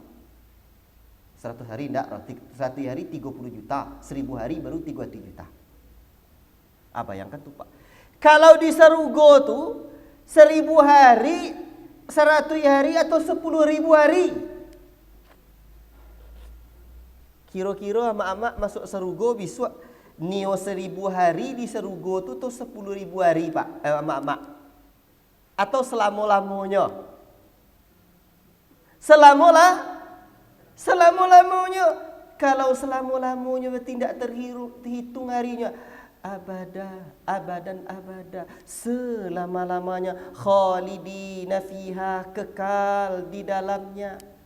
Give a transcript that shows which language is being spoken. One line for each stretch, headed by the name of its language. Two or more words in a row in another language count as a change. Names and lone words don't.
Indonesian: 100 hari enggak, 100 hari 30 juta, 1000 hari baru 30 juta. Bayangkan tuh Pak. Kalau di Sarugo tuh 1000 hari, 100 hari atau 10.000 hari.
Minangkabau: Kira-kira amak-amak masuk Sarugo bisa nio 1000 hari di Sarugo tuh 10.000 hari Pak, amak-amak.
Indonesian: Atau selama-lamanya. Selama-lamanya. Kalau selama-lamanya tidak terhitung harinya,
Arabic: abadan abada,
Indonesian: selama-lamanya,
Arabic: khalidina fiha,
Indonesian: kekal di dalamnya.